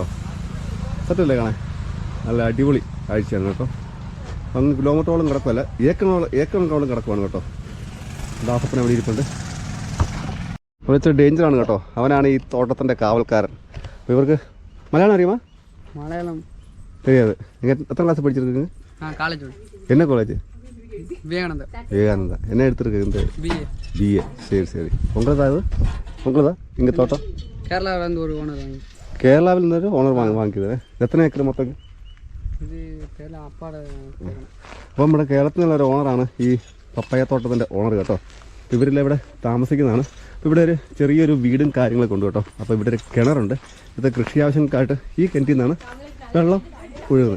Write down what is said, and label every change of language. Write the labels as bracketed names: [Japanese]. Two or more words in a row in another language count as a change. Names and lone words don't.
[Malayalam] സത്യമല്ലേ കാണാൻ? നല്ല അടിപൊളി കാഴ്ചയാണ് കേട്ടോ. അങ്ങ് കിലോമീറ്ററോളം കിടക്കുമല്ല, ഏക്കറോളം കിടക്കുവാണ് കേട്ടോ. ദാസപ്പൻ അവിടെ ഇരിപ്പുണ്ട്. കുറച്ച് ഡേഞ്ചറാണ് കേട്ടോ. അവനാണ് ഈ തോട്ടത്തിൻ്റെ കാവൽക്കാരൻ. അപ്പോൾ ഇവർക്ക് മലയാളം അറിയുമോ? മലയാളം [Tamil] தெரியாது. நீங்கள் எத்தனை கிளாஸ் படிச்சிருக்கீங்க? காலேஜ். என்ன காலேஜ்? விவேகானந்தா. என்ன எடுத்துருக்கு? இந்த பிஏ. சரி. உங்களதா இது? உங்களதா இங்கே தோட்டம்? கேரளாவிலேருந்து ஒரு ஓனர் வாங்கி. [Malayalam] കേരളാവിൽ നിന്നൊരു ഓണർ വാങ്ങിയത്. എത്ര ഏക്കർ മൊത്തം? ഇത് അപ്പാടെ. അപ്പോൾ നമ്മുടെ കേരളത്തിൽ നിന്നുള്ള ഒരു ഓണറാണ് ഈ പപ്പയത്തോട്ടത്തിൻ്റെ ഓണർ കേട്ടോ. ഇവരെല്ലാം ഇവിടെ താമസിക്കുന്നതാണ്. അപ്പോൾ ഇവിടെ ഒരു ചെറിയൊരു വീടും കാര്യങ്ങളൊക്കെ ഉണ്ട് കേട്ടോ. അപ്പോൾ ഇവിടെ ഒരു കിണറുണ്ട്. ഇത് കൃഷി ആവശ്യങ്ങൾക്കായിട്ട് ഈ കിണറ്റിൽ നിന്നാണ് വെള്ളം ഒഴുകുന്നത്.